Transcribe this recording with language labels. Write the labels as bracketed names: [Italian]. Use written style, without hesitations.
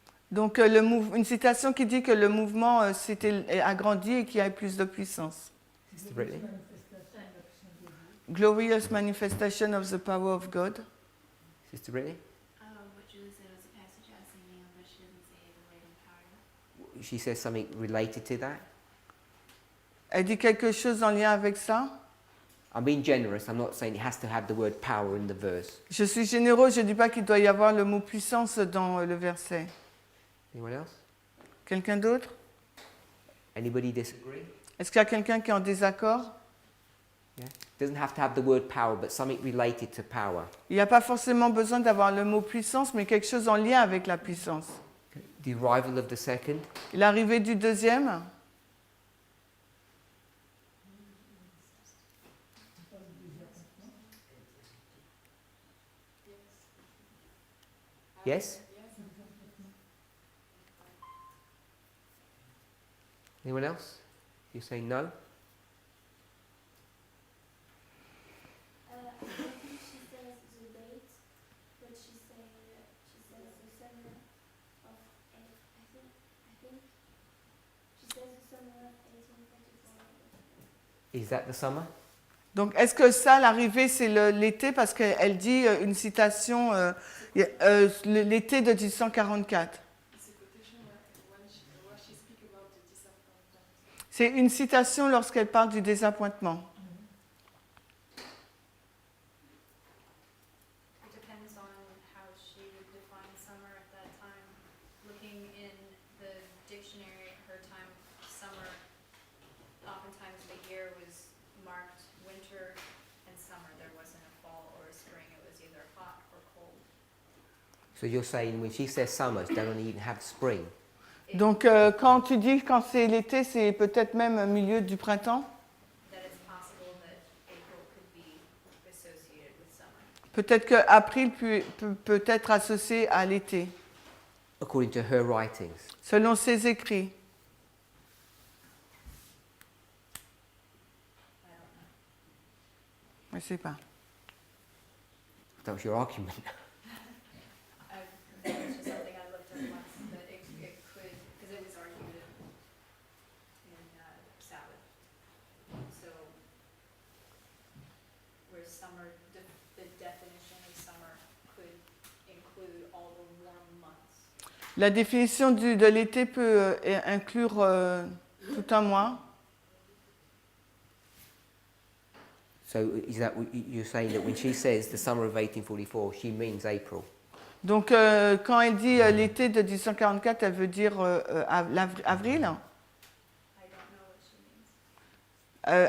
[French] Donc une citation qui dit que le mouvement s'était agrandi et qu'il y a plus de puissance. [English] Sister Brittany? Glorious manifestation of the power of God. Sister Brittany? What Julie said was a passage I was thinking of, but she doesn't say the word empowered. She says something related to that. [French] Elle dit quelque chose en lien avec ça. [English] I'm being generous. I'm not saying it has to have the word power in the verse. [French] Je suis généreux, je ne dis pas qu'il doit y avoir le mot puissance dans le verset. [English] Anyone else? [French] Quelqu'un d'autre? [English] Anybody disagree? [French] Est-ce qu'il y a quelqu'un qui est en désaccord? [English] Yeah. Doesn't have to have the word power, but something related to power. [French] Il n'y a pas forcément besoin d'avoir le mot puissance, mais quelque chose en lien avec la puissance. [English] The arrival of the second. [French] L'arrivée du deuxième? [English] Yes? Anyone else? You say no? I think she says the date, but she says the summer of I think she says the summer of 1844. Is that the summer? [French] Donc, est-ce que ça, l'arrivée, c'est l'été? Parce qu'elle dit une citation, l'été de 1844. C'est une citation lorsqu'elle parle du désappointement. [English] It depends on how she would define summer at that time. Looking in the dictionary, her time, summer, oftentimes the year was marked winter and summer. There wasn't a fall or a spring. It was either hot or cold. So you're saying when she says summer, she doesn't even have spring. [French] Donc, quand tu dis quand c'est l'été, c'est peut-être même au milieu du printemps. [English] That it's possible that April could be associated with summer. [French] Peut-être qu'april peut être associé à l'été, [English] According to her writings. [French] selon ses écrits. [English] I don't know. [French] Je ne sais pas. [English] That was your argument. That was just something I looked at once, that it could, because it was argued in Sabbath. So, where summer, the definition of summer could include all the warm months. [French] La définition de l'été peut inclure tout un mois. [English] So is that you're saying that when she says the summer of 1844, she means April? [French] Donc, quand elle dit l'été de 1844, elle veut dire avril. [English] I don't know what she means,